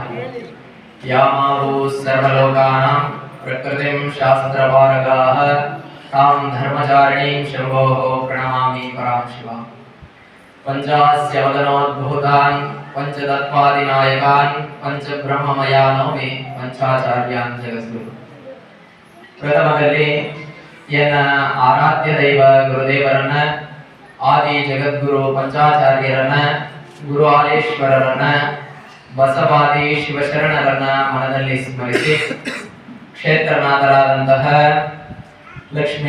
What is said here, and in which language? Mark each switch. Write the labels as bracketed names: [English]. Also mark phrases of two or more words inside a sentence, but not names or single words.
[Sanskrit] यामावो सर्वलोकानां प्रकृतिं शास्त्रपारगाः तां धर्मचारिणीं शम्भोः प्रणमामि परां शिवाम्। पंचास्यवदनोद्भूतान् पंचतत्त्वादिनायकान् पंचब्रह्ममयानोमि पंचाचार्यान् जगद्गुरु। [Kannada] ಪ್ರಥಮದಲ್ಲಿ ಎನ್ನ ಆರಾಧ್ಯ ದೈವ ಗುರುದೇವರನ್ನ ಆದಿ ಜಗದ್ಗುರು ಪಂಚಾಚಾರ್ಯರನ್ನ ಗುರು ಆಲೇಶ್ವರರನ್ನ ಬಸವಾದಿ ಶಿವಶರಣರನ್ನ ಮನದಲ್ಲಿ ಸ್ಮರಿಸಿ ಕ್ಷೇತ್ರನಾಥರಾದಂತಹ ಲಕ್ಷ್ಮೀ